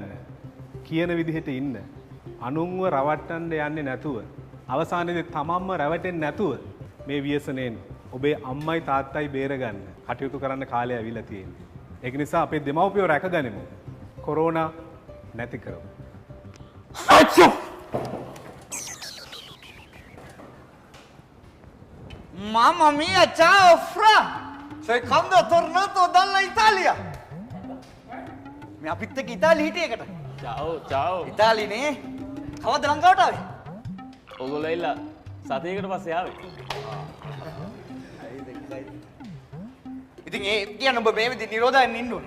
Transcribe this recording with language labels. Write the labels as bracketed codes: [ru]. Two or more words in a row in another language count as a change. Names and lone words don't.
[si] කියන විදිහට ඉන්න. අනුන්ව රවට්ටන්න යන්නේ නැතුව අවසානයේදී තමන්ම රැවටෙන්නේ නැතුව මේ ව්‍යසනයෙන් ඔබේ අම්මයි තාත්තයි බේරගන්න කටයුතු කරන්න කාලය ඇවිල්ලා තියෙනවා. ඒක නිසා අපේ දෙමව්පියෝ රැකගනිමු. කොරෝනා නැති කරමු. [it] Mamma mia, ciao Fra! Secondo tornato dalla Italia! [si] මේ අපිත් එක්ක ඉතාලි හිටියේකට. චව්. ඉතාලිනේ. කවද්ද ලංකාවට ආවේ? ඔයගොල්ලෝ ඉල්ල සතියකට පස්සේ ආවේ. ඉතින් ඒ කියන්නේ ඔබ මේ විදිහ නිරෝධයෙන් ඉන්න ඕනේ.